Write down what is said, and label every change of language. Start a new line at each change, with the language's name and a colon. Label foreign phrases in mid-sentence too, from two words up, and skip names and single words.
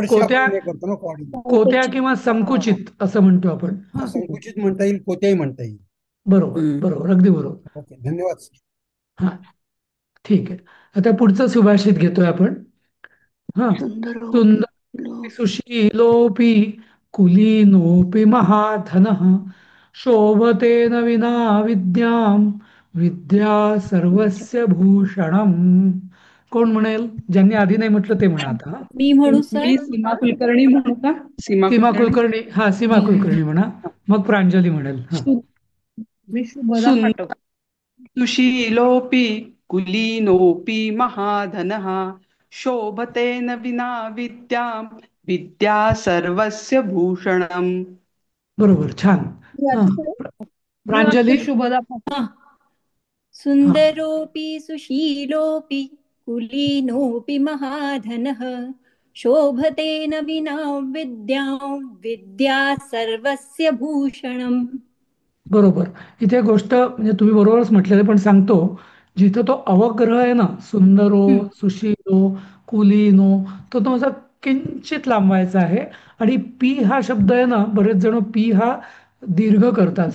Marathi: जडशी आपण हे करतो ना कोत्या संकुचित. किंवा संकुचित असं म्हणतो आपण. हा संकुचित म्हणता येईल, कोत्याही म्हणता येईल. बरोबर बरोबर, अगदी बरोबर. ओके, धन्यवाद. हा ठीक आहे. आता पुढचं सुभाषित घेतोय आपण. हा
Sanskrit: सुंदरो सुंदर सुशीलोऽपि कुलीनोऽपि महाधनः शोभतेन विना विद्यां विद्या सर्वस्य भूषणम.
Marathi: कोण म्हणेल? ज्यांनी आधी नाही म्हटलं ते म्हणा आता. हा? मी म्हणू मी सर? सीमा कुलकर्णी म्हणू का? सीमा सीमा कुलकर्णी. कुलकर्णी. हा सीमा कुलकर्णी म्हणा, मग प्रांजली म्हणेल. हा मी शुभदा सुंदर फाटक.
Sanskrit: सुशीलोऽपि कुलीनोऽपि महाधनः शोभतेन विना विद्यां विद्या सर्वस्य भूषणम्.
Marathi: बरोबर, छान. हा प्रांजली. शुभदा फाटक.
Sanskrit: सुंदरोऽपि सुशीलोऽपि कुलीनोऽपि महाधनः शोभतेन विना विद्यां विद्या सर्वस्य भूषणम्.
Marathi: बरोबर. इथे गोष्ट म्हणजे तुम्ही बरोबरच म्हटलेलं, पण सांगतो. जिथं तो अवग्रह आहे ना,
Sanskrit: सुंदरो, सुशीलो, कुलीनो,
Marathi: तो असा किंचित लांबवायचा आहे. आणि पी हा शब्द आहे ना, बरेच जण पी हा दीर्घ करतात.